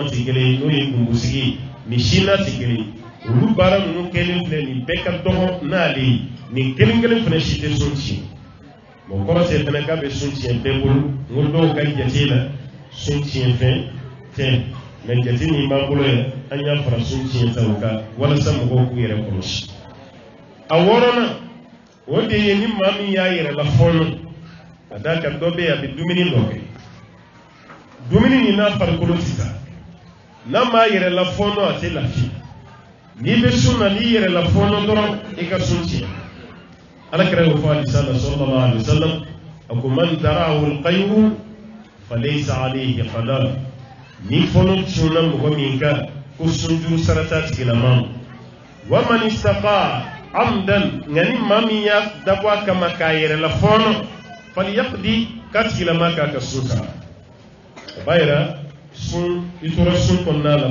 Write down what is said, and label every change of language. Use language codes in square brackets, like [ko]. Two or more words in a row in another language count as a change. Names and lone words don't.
[bm] tɛ kelen ye n'o ye gumbosigi ni si n'a tɛ kelen olu baara ninnu kɛlen filɛ nin bɛɛ ka dɔgɔ n'ale ye nin kelen kelen fana si tɛ sun tiɲɛ bon kɔrɔ tɛ fana k'a bɛ sun tiɲɛ bɛɛ bolo n ko dɔw ka jate la sun tiɲɛ fɛn tɛ mais jate min b'an bolo yan an y'a fara sun tiɲɛ ta o kan walasa mɔgɔw k'u yɛrɛ kɔlɔsi a wɔɔrɔnan o de ye ni maa min y'a yɛrɛ la fɔɔnɔ ka d'a kan dɔ bɛ yen a bɛ dumuni dɔ kɛ dumuni nin n'a farikolo tɛ taa n'a m'a yɛrɛ la fɔɔnɔ a tɛ lafiya n'i bɛ sun na n'i yɛrɛ la fɔɔnɔ dɔrɔn i ka sun tiɲɛ alakira y'o fɔ hadisa la [ar] صلى الله عليه وسلم [bm] a ko [ar] من ذرعه القيء فليس عليه قضاء [bm] ni fɔɔnɔ tunna mɔgɔ min kan ko sunjuru sarata tigilama [ar] ومن استقاء عمدا [bm] ngani maa min y'a dabɔ a kama k'a yɛrɛ la fɔɔnɔ falyaqdi k'a tigilama k'a ka sun sara o b'a yira sun i tora sun kɔnɔna la